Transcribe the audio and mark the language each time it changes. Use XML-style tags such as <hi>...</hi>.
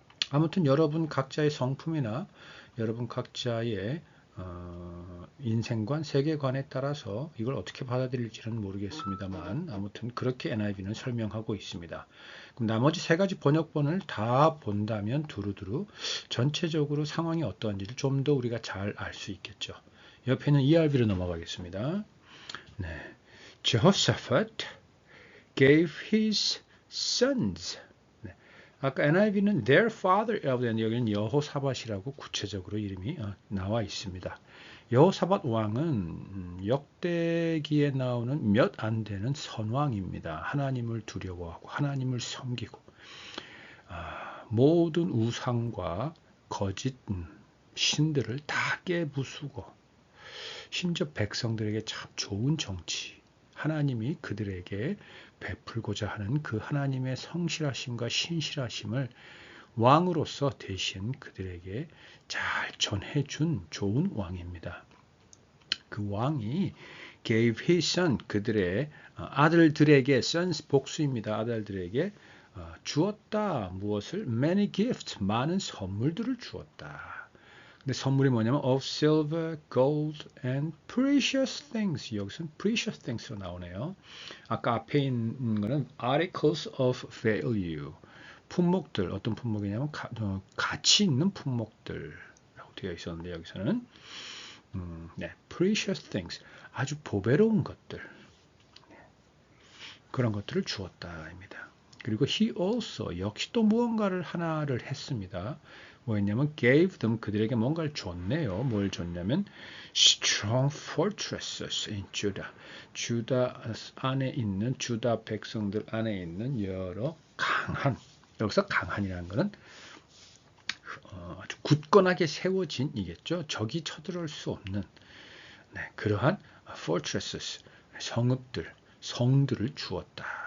<ko>아무튼 여러분 각자의 성품이나 여러분 각자의 인생관, 세계관에 따라서 이걸 어떻게 받아들일지는 모르겠습니다만 아무튼 그렇게 NIV는 설명하고 있습니다. 그럼 나머지 세 가지 번역본을 다 본다면 두루두루 전체적으로 상황이 어떠한지를 좀 더 우리가 잘 알 수 있겠죠. 옆에는 ERV로 넘어가겠습니다. 네.</ko> <en>Jehoshaphat gave his sons.</en> <ko>네. 아까 NIV는 their father라고 되는데 여기는 여호사밧이라고 구체적으로 이름이 나와 있습니다. 여호사밧 왕은 역대기에 나오는 몇 안 되는 선왕입니다. 하나님을 두려워하고 하나님을 섬기고 모든 우상과 거짓 신들을 다 깨부수고 심지어 백성들에게 참 좋은 정치, 하나님이 그들에게 베풀고자 하는 그 하나님의 성실하심과 신실하심을 왕으로서 대신 그들에게 잘 전해준 좋은 왕입니다. 그 왕이</ko> <en>gave his son,</en> <ko>그들의 아들들에게, sons 복수입니다. 아들들에게 주었다. 무엇을? many gifts, 많은 선물들을 주었다. 근데 선물이 뭐냐면</ko> <en>of silver, gold and precious things.</en> <ko>여기서는</ko> <en>precious things</en> <ko>로 나오네요. 아까 앞에 있는 거는</ko> <en>articles of value.</en> <ko>품목들, 어떤 품목이냐면 가치 있는 품목들라고 되어 있었는데 여기서는</ko> <en>precious things,</en> <ko>아주 보배로운 것들, 그런 것들을 주었다입니다. 그리고</ko> <en>he also,</en> <ko>역시 또 무언가를 하나를 했습니다. 뭐였냐면</ko> <en>gave them,</en> <ko>그들에게 뭔가를 줬네요. 뭘 줬냐면</ko> <en>strong fortresses in Judah.</en> <ko>주다 안에 있는, 주다 백성들 안에 있는 여러 강한, 여기서 강한이라는 것은 아주 굳건하게 세워진 이겠죠. 적이 쳐들어올 수 없는 그러한 fortresses, 성읍들, 성들을 주었다.</ko>